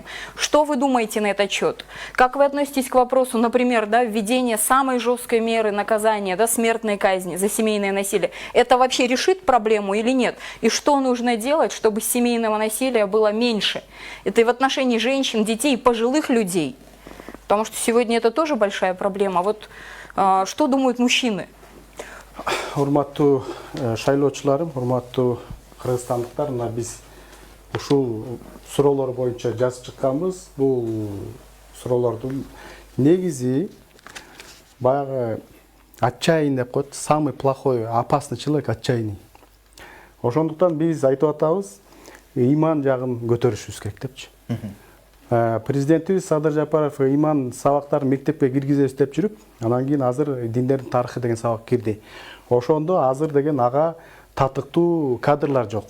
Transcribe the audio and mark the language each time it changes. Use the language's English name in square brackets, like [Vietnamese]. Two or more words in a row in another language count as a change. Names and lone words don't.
[Russian] Что вы думаете на этот счет? Как вы относитесь к вопросу, например, да, введения самой жесткой меры наказания, да, смертной казни за семейное насилие? Это вообще решит проблему или нет? И что нужно делать, чтобы семейного насилия было меньше? Это и в отношении женщин, детей, пожилых людей. Потому что сегодня это тоже большая проблема. Вот что думают мужчины? [Kyrgyz] Урматтуу шайлоочуларым, урматтуу кыргызстандыктар, мына биз ушул суроолор боюнча жазып чыкканбыз. Бул суроолордун негизи баягы отчаянный деп коет, [Russian] самый плохой, опасный человек отчаянный. [Kyrgyz] Ошондуктан биз айтып атабыз, иман жагын көтөрүшүбүз керек депчи. Президентибиз Садыр Жапаров иман сабактарын мектепке киргизебиз деп жүрүп, анан кийин азыр диндердин тарыхы деген сабак кирди. Ошондо азыр деген ага татыктуу кадрлар жок.